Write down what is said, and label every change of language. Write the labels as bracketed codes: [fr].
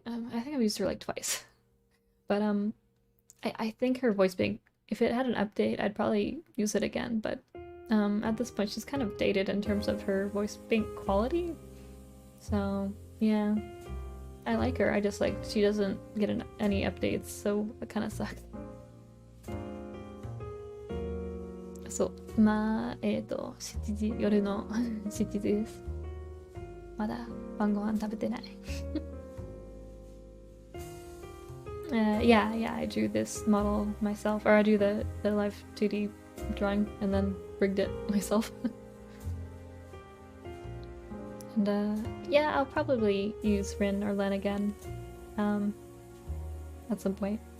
[en] I think I've used her like twice. But I think her voice bank, if it had an update, I'd probably use it again. But at this point, she's kind of dated in terms of her voice bank quality. So yeah, I like her. I just like she doesn't get any updates, so it kind of sucks. [ja] そう、まあ、7時、夜の7時です。まだ晩ご飯食べてない。 [en] yeah, I drew this model myself, or I drew the live 2D drawing and then rigged it myself. And yeah, I'll probably use Rin or Len again at some point.